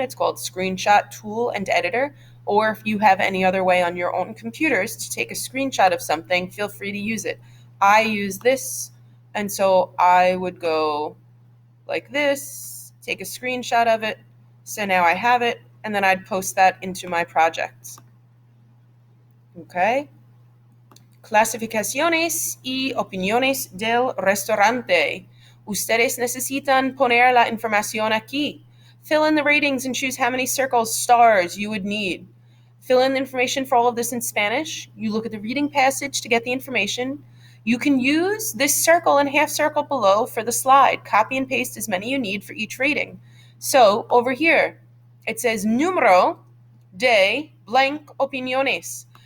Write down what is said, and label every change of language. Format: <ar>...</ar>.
<en>It's called Screenshot Tool and Editor. Or if you have any other way on your own computers to take a screenshot of something, feel free to use it. I use this, and so I would go like this, take a screenshot of it. So now I have it, and then I'd post that into my projects. Okay.</en> <es>Clasificaciones y opiniones del restaurante. Ustedes necesitan poner la información aquí.</es> <en>Fill in the ratings and choose how many circles, stars you would need. Fill in the information for all of this in Spanish. You look at the reading passage to get the information. You can use this circle and half circle below for the slide. Copy and paste as many you need for each rating. So over here, it says</en> <es>número de</es> <en>blank opiniones.</en>